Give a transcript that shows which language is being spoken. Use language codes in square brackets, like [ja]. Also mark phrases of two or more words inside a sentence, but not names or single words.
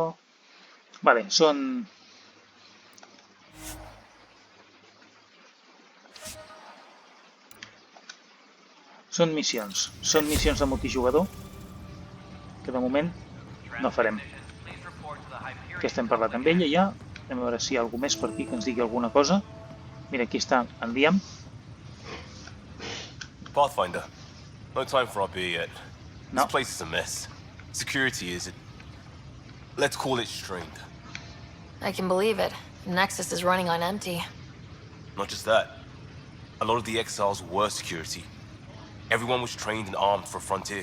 [ca] Vale, són missions. Són missions de multijugador que de moment no farem. Aquesta hem parlat amb ella ja. Anem a veure si hi ha algú més per aquí que ens digui alguna cosa. Mira, aquí està en Liam. [en] Pathfinder, no time for our beer yet. No. This place is a mess. Security is, let's call it strained. I can believe it. Nexus is running on empty. Not just that. A lot of the exiles were security. Everyone was trained and armed for Frontier.